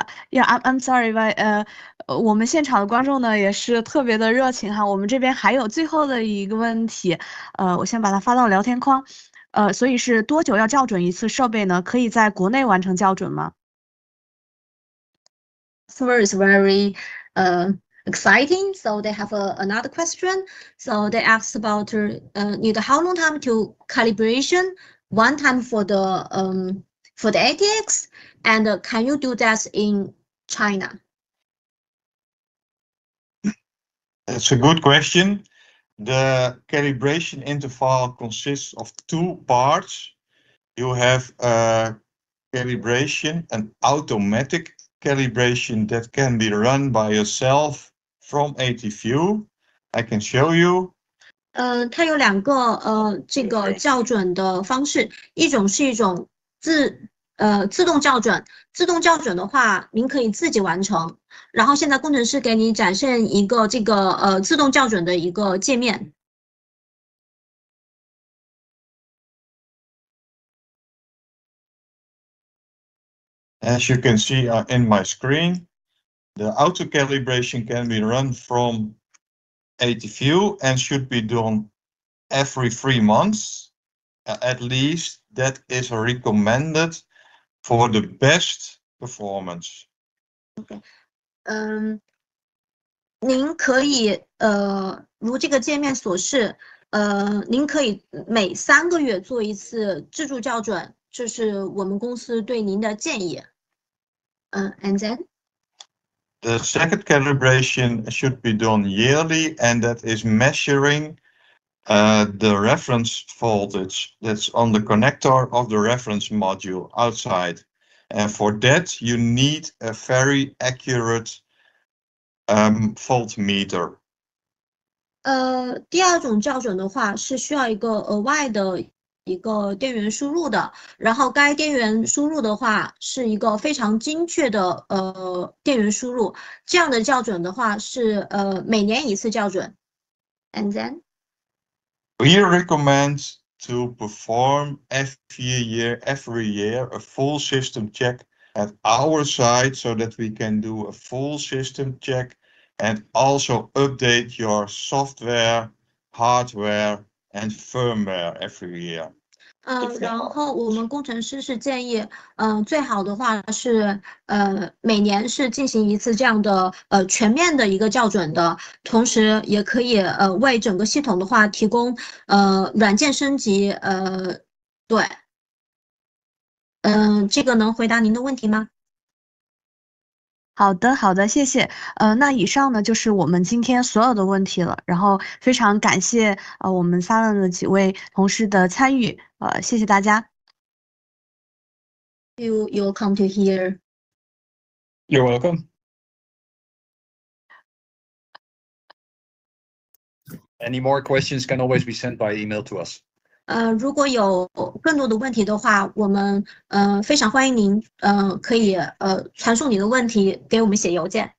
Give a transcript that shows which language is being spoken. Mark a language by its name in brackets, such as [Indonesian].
[English] Yeah, I'm sorry, but [Chinese] 我们现场的观众呢也是特别的热情哈。我们这边还有最后的一个问题，我先把它发到聊天框。所以是多久要校准一次设备呢？可以在国内完成校准吗 [English] Customer is very exciting, so they have another question. So they asked about need how long time to calibration, one time for the ATX, and can you do that in China? That's a good question. The calibration interval consists of two parts. You have a calibration, an automatic calibration that can be run by yourself from ATView. I can show you. [Chinese] 它有两个这个校准的方式，一种是一种自动校准，自动校准的话，您可以自己完成。然后现在工程师给你展现一个这个自动校准的一个界面。 [English] As you can see in my screen, the auto calibration can be run from ATView and should be done every 3 months. At least that is recommended for the best performance. [Chinese] OK， 您可以如这个界面所示，您可以每3个月做一次自助校准，这是我们公司对您的建议。 [English] And then the second calibration should be done yearly, and that is measuring the reference voltage that's on the connector of the reference module outside. And for that, you need a very accurate voltmeter. [Chinese] 第二种校准的话是需要一个额外的一个电源输入的，然后该电源输入的话是一个非常精确的电源输入，这样的校准的话是每年一次校准。 [English] And then we recommend to perform every year a full system check at our site so that we can do a full system check and also update your software, hardware and firmware every year. [Chinese] 然后我们工程师是建议，最好的话是，每年是进行一次这样的全面的一个校准的，同时也可以为整个系统的话提供软件升级，对，这个能回答您的问题吗？好的，好的，谢谢。那以上呢就是我们今天所有的问题了。然后非常感谢我们Silent的几位同事的参与，谢谢大家。 [English] You'll come to hear. You're welcome. Any more questions can always be sent by email to us. [Chinese] 如果有更多的问题的话，我们非常欢迎您可以传送你的问题给我们写邮件。